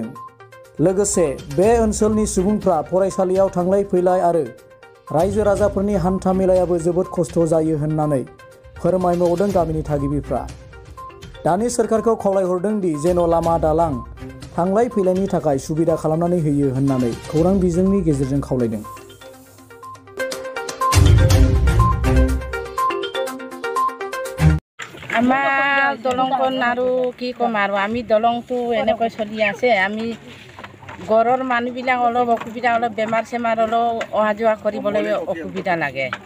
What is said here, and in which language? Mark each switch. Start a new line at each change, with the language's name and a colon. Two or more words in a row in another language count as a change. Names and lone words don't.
Bodo: लोगोसे बे ओनसोलनि सुबुंफ्रा फरायसालियाव थांलाय फैलाय आरो रायजो राजाफोरनि हान्था मेलायाबो जोबोद खस्थ' जायो होननानै फोरमायबावदों गामिनि थागिबिफ्रा। दानि सोरखारखौ खावलायहरदों दि जेन' लामा दालां थांलाय फैलायनि थाखाय सुबिदा खालामनानै होयो होननानै खौरां बिजोंनि गेजेरजों खावलायदों।
Assamese: আমাৰ দলংখন আৰু কি ক'ম আৰু আমি দলংটো এনেকৈ চলি আছে। আমি ঘৰৰ মানুহবিলাক অলপ অসুবিধা, অলপ বেমাৰ চেমাৰ অলপ অহা যোৱা কৰিবলৈ অসুবিধা লাগে।